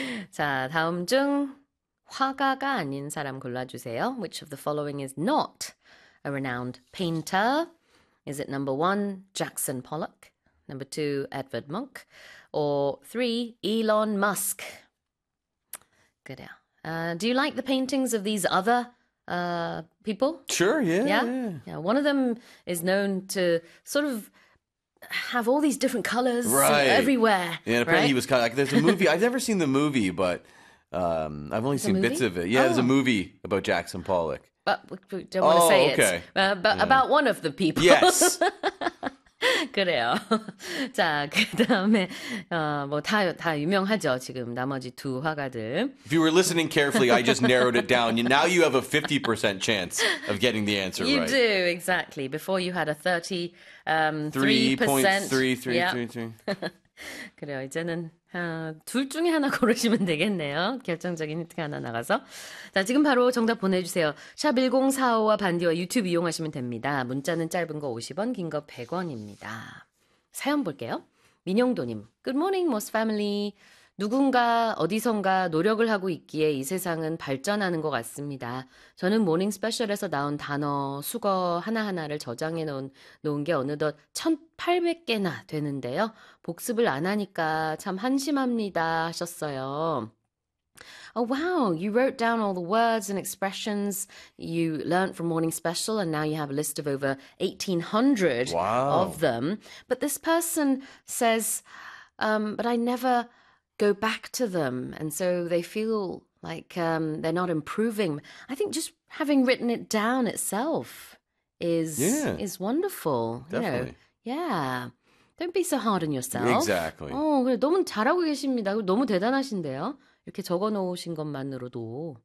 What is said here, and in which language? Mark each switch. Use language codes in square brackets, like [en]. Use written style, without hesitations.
[ko] 자, 다음 중 화가가 아닌 사람 골라주세요. [en] Which of the following is not a renowned painter? Is it number 1. Jackson Pollock? Number 2, Edvard Munch. Or 3, Elon Musk. [ko] 그래요. [en] Do you like the paintings of these other people? Sure, yeah. One of them is known to sort of have all these different colors everywhere. Yeah, apparently he was kind of like, there's a movie. I've never seen the movie, but I've only seen bits of it. Yeah, there's a movie about Jackson Pollock. But we don't want to say okay. it. But about one of the people. Yes. [ko] 그래요. 자, 그다음에 다 유명하죠. 지금 나머지 두 화가들. [en] If you were listening carefully, I just narrowed it down. Now you have a 50% chance of getting the answer you right. You do, exactly. Before you had a 3.333. [ko] 그래요. 이제는 둘 중에 하나 고르시면 되겠네요. 결정적인 힌트가 하나 나가서. 자, 지금 바로 정답 보내주세요. 샵 1045와 반디와 유튜브 이용하시면 됩니다. 문자는 짧은 거 50원, 긴 거 100원입니다. 사연 볼게요. 민영도님. [en] Good morning, Moss Family. [ko] 누군가 어디선가 노력을 하고 있기에 이 세상은 발전하는 것 같습니다. 저는 모닝 스페셜에서 나온 단어, 수거 하나하나를 저장해 놓은 게 어느덧 1800개나 되는데요. 복습을 안 하니까 참 한심합니다 하셨어요. [en] Oh, wow. You wrote down all the words and expressions you learned from Morning Special, and now you have a list of over 1,800 of them. But this person says, but I never go back to them, and so they feel like they're not improving. I think just having written it down itself is wonderful. Definitely. You know? Yeah. Don't be so hard on yourself. Exactly. [ko] 그래, 너무 잘하고 계십니다. 너무 대단하신데요. 이렇게 적어놓으신 것만으로도.